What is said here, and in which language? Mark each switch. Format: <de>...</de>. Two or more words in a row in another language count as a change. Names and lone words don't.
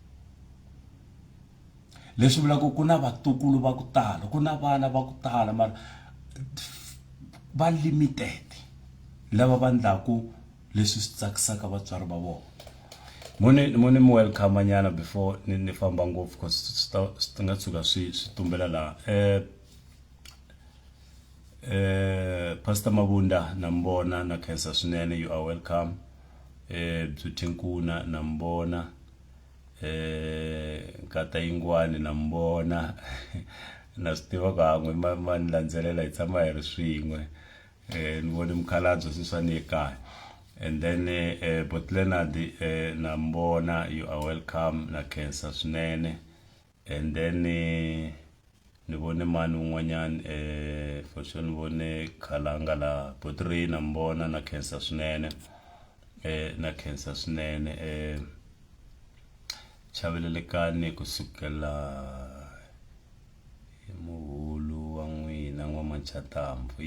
<ts>Leswi vulaka ku na vatukulu va ku tala, ku na vana va ku tala mara va limited lava va endlaku leswi swi tsakisaka vatswari va vona. Mone mi welcome nyana before ni famba ngopfu because swi nga tshuka swi tumbela laha. Pastor Mabunda nambona na khensa swinene,</ts> <en>you are welcome.</en> <ts>Bzutinkuna nambona, Nkata Yingwani nambona. Na swi tiva kan'we ma ni landzelela hi tshama hi ri swin'we. Ni vone mukhalabye swi swa ni ekaya. And then Botleonard nambona,</ts> <en>you are welcome</en> <ts>na khensa swinene. And then ni vone mani un'wanyana</ts> <en>for sure</en> <ts>ni vone Khalanga la Potri nambona na khensa swinene. na cancer swinene chavelelekani kusukela hi Muhulu wa n'wina N'wamachatamu.</ts>